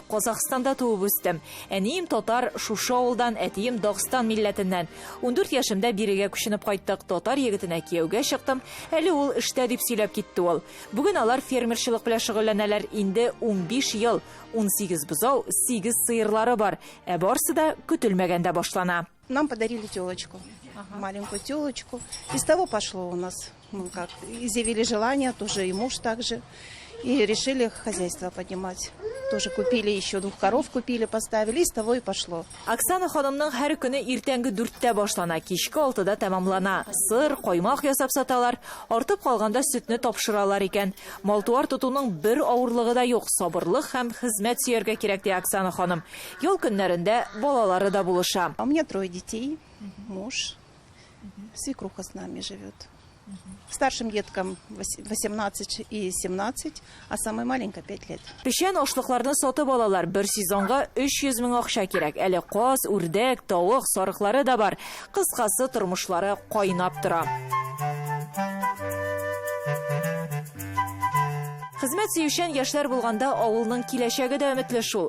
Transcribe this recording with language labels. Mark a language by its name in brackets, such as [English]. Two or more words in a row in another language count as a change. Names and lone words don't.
[Tatar] Казакстанда туып үстем. Әнием татар, шушы авылдан, әтием Дагыстан милләтеннән. 14 яшымда бирегә күченеп кайттык. Татар егетенә кияүгә чыктым. Әле ул эштә дип сөйләп китте ул. Бүген алар фермерчылык белән шөгыльләнәләр. Инде 15 ел, 18 бозау, 8 сыерлары бар. Барсы да көтелмәгәндә башлана. [Russian] Нам подарили телочку. Маленькую телочку. Из того пошло у нас. Изъявили желание, тоже и муж также. И решили хозяйство поднимать. Тоже купили, еще 2 коров купили, поставили, из того и пошло. [Tatar] Оксана ханымның һәр көне иртәнге 4-тә башлана, кичке 6-да тәмамлана. Сыр, каймак ясап саталар, артып калганда сөтне тапшыралар икән. Малтуар тотуның бер авырлыгы да юк, сабырлык һәм хезмәт сөяргә кирәк ди Оксана ханым. Ял көннәрендә балалары да булыша. [Russian] У меня 3 детей, муж, свекруха с нами живет. Старшим деткам 18 и 17, а самой маленькой 5 лет. [Tatar] Пешән ашлыкларны сатып алалар. Бер сезонга 300 мең акча кирәк. Әле каз, үрдәк, тавык, сарыклары да бар. Кыскасы тормышлары кайнап тора. Хезмәт сөючән яшьләр булганда авылның киләчәге дә өметле шул.